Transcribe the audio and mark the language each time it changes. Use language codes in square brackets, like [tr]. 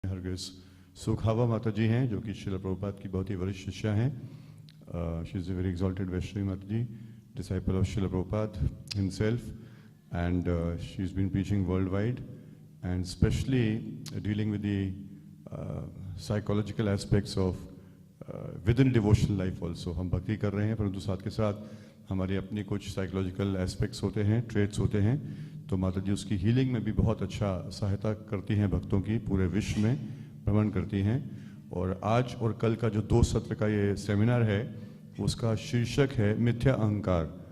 [hi] Progress सुखहावा माताजी हैं, जो कि श्रील प्रभुपाद की बहुत ही वरिष्ठ शिष्या हैं. [en] She is a very exalted Vaishnavi Mataji, disciple of Srila Prabhupada himself, and she's been preaching worldwide, and especially dealing with the psychological aspects of within devotional life also. [hi] हम भक्ति कर रहे हैं, परंतु साथ के साथ हमारी अपनी कुछ साइकोलॉजिकल एस्पेक्ट्स होते हैं, ट्रेट्स होते हैं, तो माता जी उसकी हीलिंग में भी बहुत अच्छा सहायता करती हैं भक्तों की, पूरे विश्व में भ्रमण करती हैं. और आज और कल का जो 2 सत्र का ये सेमिनार है, उसका शीर्षक है मिथ्या अहंकार.